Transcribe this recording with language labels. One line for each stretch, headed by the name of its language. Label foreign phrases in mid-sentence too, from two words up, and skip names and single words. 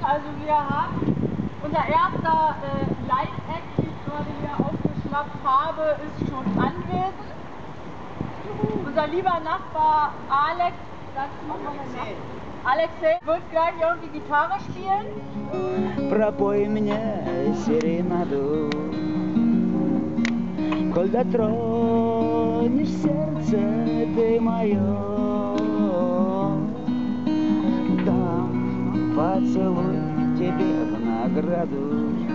German: Also wir haben unser erster Live-Act, den ich gerade hier aufgeschnappt habe, ist schon anwesend. Unser lieber Nachbar Alex, Alexei wird gleich irgendwie Gitarre spielen.
Russian: Пропой мне серенаду, коль дотронешь сердце ты мое, дам поцелуй тебе в награду.